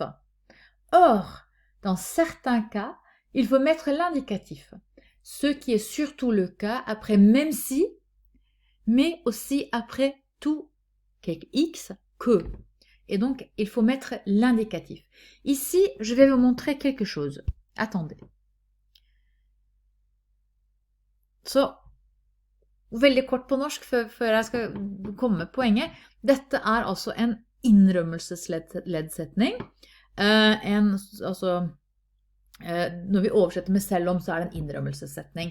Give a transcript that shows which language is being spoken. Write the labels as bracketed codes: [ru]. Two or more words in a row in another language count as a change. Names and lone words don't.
[fr] Or, dans certains cas, il faut mettre l'indicatif, ce qui est surtout le cas après même si, mais aussi après tout, x, que. Et donc, il faut mettre l'indicatif. Ici, je vais vous montrer quelque chose. Attendez. [no] Så, veldig kort på norsk, før jeg skal komme med poenget. Dette altså en innrømmelsesleddsetning. Når vi oversetter med selv om, så det en innrømmelsessetning.